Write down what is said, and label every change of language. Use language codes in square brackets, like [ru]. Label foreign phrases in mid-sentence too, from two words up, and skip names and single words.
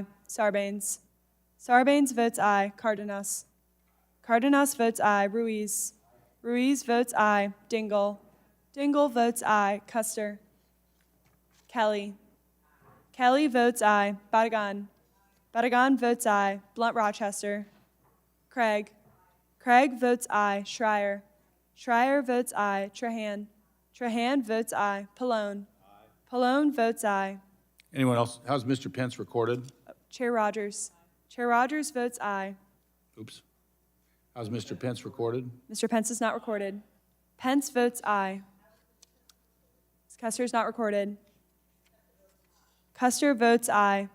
[en] Sarbanes. Sarbanes votes aye. Cardenas. Cardenas votes aye. Ruiz. Ruiz votes aye. Dingell. Dingell votes aye. Custer. Kelly. Kelly votes aye. Badagan. Badagan votes aye. Blunt-Rochester. Craig. Craig votes aye. Schreier. Schreier votes aye. Trahan. Trahan votes aye. Pallone. Pallone votes aye. Anyone else? How's Mr. Pence recorded? Chair Rogers. Chair Rogers votes aye. Oops. How's Mr. Pence recorded? Mr. Pence is not recorded. Pence votes aye. Custer is not recorded. Custer votes aye.